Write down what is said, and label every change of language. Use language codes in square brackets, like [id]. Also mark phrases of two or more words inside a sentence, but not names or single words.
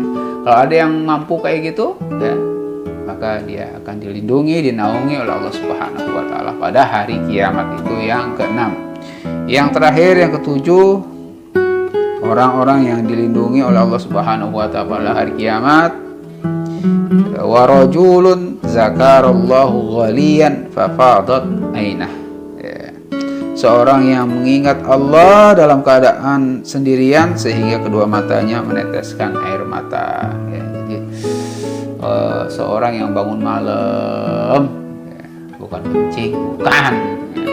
[id] Kalau ada yang mampu kayak gitu ya, maka dia akan dilindungi, dinaungi oleh Allah [ar] سبحانه وتعالى [id] pada hari kiamat. Itu yang keenam. Yang terakhir, yang ketujuh, orang-orang yang dilindungi oleh Allah [ar] سبحانه وتعالى [id] pada hari kiamat, [ar] ورجل ذكر الله خاليا ففاضت عيناه ya. [id] Seorang yang mengingat Allah dalam keadaan sendirian sehingga kedua matanya meneteskan air mata ya. Jadi seorang yang bangun malam ya, bukan kencing, bukan ya.